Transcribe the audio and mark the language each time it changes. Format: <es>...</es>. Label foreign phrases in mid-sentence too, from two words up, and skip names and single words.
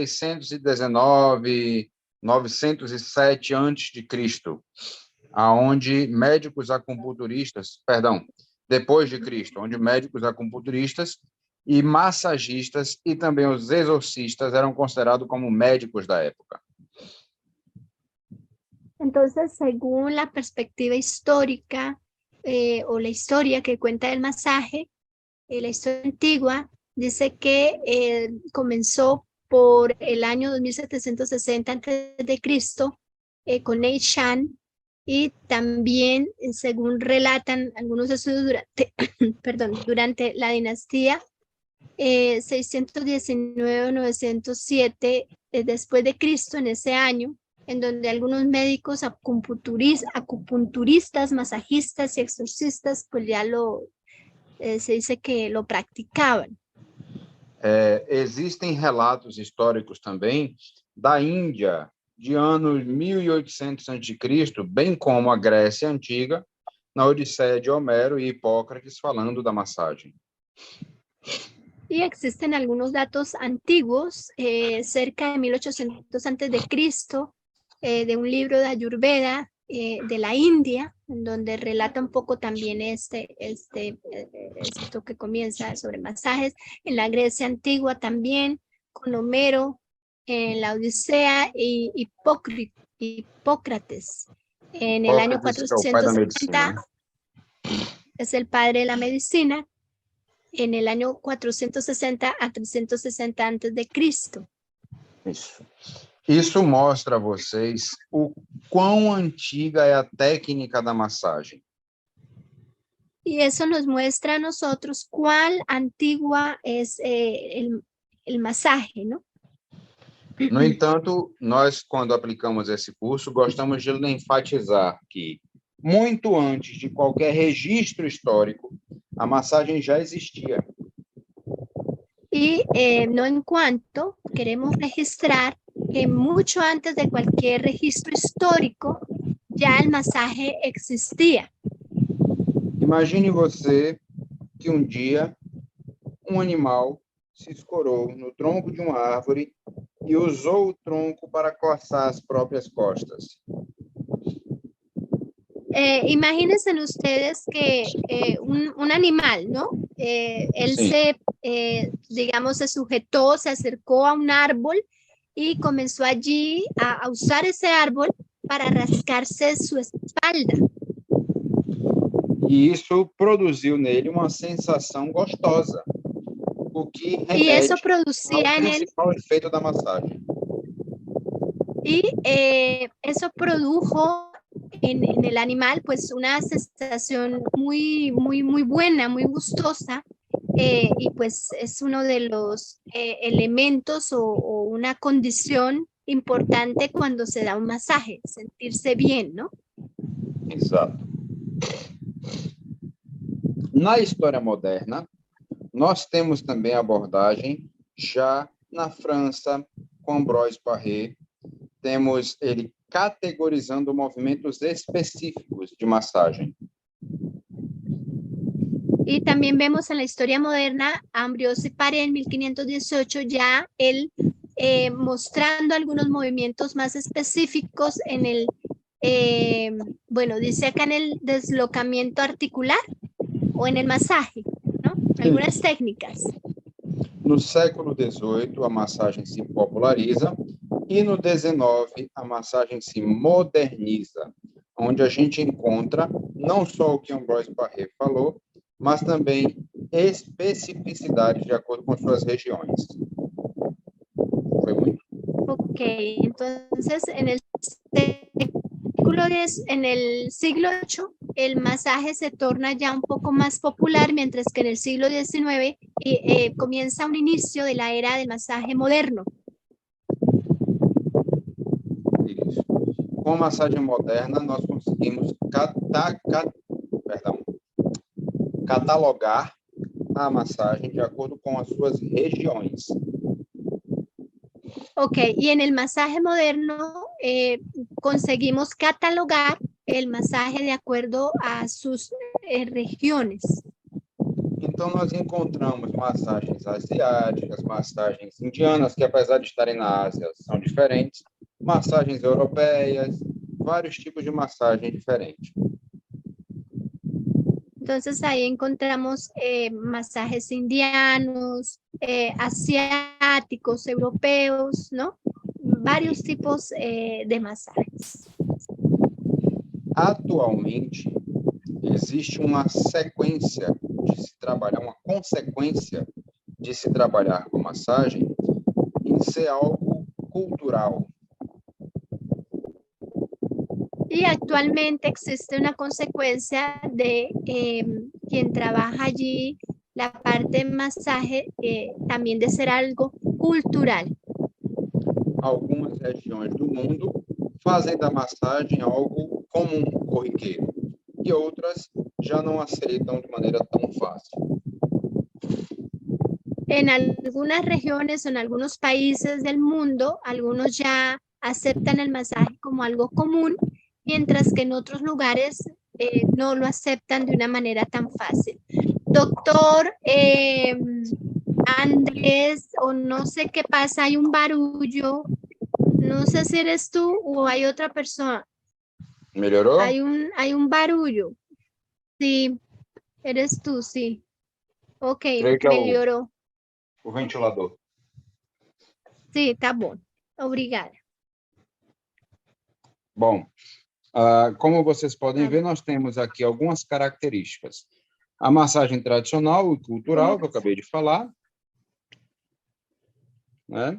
<pt>619, 907 a.C., aonde médicos acupunturistas, depois de Cristo, onde médicos acupunturistas e massagistas e também os exorcistas eram considerados como médicos da época.</pt> <es>Entonces, según la perspectiva histórica o la historia que cuenta el masaje, la historia antigua dice que comenzó por el año 2760 a.C. Con Nei Shan, y también, según relatan algunos estudios durante la dinastía 619 o 907 después de Cristo, en ese año, en donde algunos médicos acupunturistas, masajistas y exorcistas, pues ya se dice que lo practicaban.</es> <pt>Existem relatos históricos também da Índia, de anos 1800 a.C., bem como a Grécia Antiga, na Odisseia de Homero e Hipócrates, falando da massagem.</pt> <es>Y existen algunos datos antiguos, cerca de 1800 a.C., de un libro de Ayurveda de la India, en donde relata un poco también esto que comienza sobre masajes. En la Grecia antigua también, con Homero, en la Odisea, y Hipócrates. En el año 460 es el padre de la medicina. En el año 460 a 360 antes de Cristo.</es> <pt>Isso mostra a vocês o quão antiga é a técnica da massagem.</pt> <es>Y eso nos muestra a nosotros cuál antigua es el masaje, ¿no?</es> <pt>No entanto, nós, quando aplicamos esse curso, gostamos de enfatizar que, muito antes de qualquer registro histórico, a massagem já existia.</pt> <es>Y no en cuanto, queremos registrar que mucho antes de cualquier registro histórico, ya el masaje existía.</es> <pt>Imagine você que um dia um animal se escorou no tronco de uma árvore e usou o tronco para coçar as próprias costas.</pt> <es>Imagínense ustedes que un animal, ¿no? Él Sí. se sujetó, se acercó a un árbol y comenzó allí a usar ese árbol para rascarse su espalda.</es> <pt>E isso produziu nele uma sensação gostosa, o que remete ao principal efeito da massagem.</pt> <es>Y eso produjo en el animal pues una sensación muy buena, muy gustosa, y pues es uno de los elementos o una condición importante cuando se da un masaje, sentirse bien, ¿no?</es> <pt>Exato. Na história moderna, nós temos também a abordagem já na França, com Ambroise Paré, temos ele categorizando movimentos específicos de massagem.</pt> <es>Y también vemos en la historia moderna a Ambroise Paré en 1518 ya él mostrando algunos movimientos más específicos en el, dice acá en el deslocamiento articular o en el masaje. ¿no? Algunas técnicas.</es> <pt>No século XVIII, a massagem se populariza e no XIX, a massagem se moderniza, onde a gente encontra não só o que Ambroise Paré falou, mas também especificidades de acordo com suas regiões. Foi muito.</pt> <es>Ok, entonces en el siglo VIII el masaje se torna ya un poco más popular, mientras que en el siglo XIX comienza un inicio de la era del masaje moderno.</es> <pt>Isso. Com a massagem moderna, nós conseguimos catalogar a massagem de acordo com as suas regiões.</pt> <es>Ok, y en el masaje moderno conseguimos catalogar el masaje de acuerdo a sus regiones.</es> <pt>Então, nós encontramos massagens asiáticas, massagens indianas, que apesar de estarem na Ásia, são diferentes, massagens europeias, vários tipos de massagem diferentes.</pt> <es>Entonces ahí encontramos masajes indianos, asiáticos, europeos, ¿no? Varios tipos de masajes.</es> <pt>Atualmente, existe uma sequência de se trabalhar, uma consequência de se trabalhar com massagem em ser algo cultural.</pt> <es>Y actualmente existe una consecuencia de quien trabaja allí, la parte de masaje, también de ser algo cultural.</es> <pt>Algumas regiões do mundo fazem da massagem algo comum, corriqueiro, e outras já não aceitam de maneira tão fácil.</pt> <es>En algunas regiones o en algunos países del mundo, algunos ya aceptan el masaje como algo común, mientras que en otros lugares no lo aceptan de una manera tan fácil. Doctor Andrés, o no sé qué pasa, hay un barullo. No sé si eres tú o hay otra persona.</es> <pt>Melhorou?</pt> <es>Hay un barullo. Sí, eres tú, sí. Ok,</es> <pt>Creio que é melhorou. o ventilador. Sí, tá bom. Obrigada. Bom, como vocês podem ver, nós temos aqui algumas características. A massagem tradicional e cultural, que eu acabei de falar, né?</pt>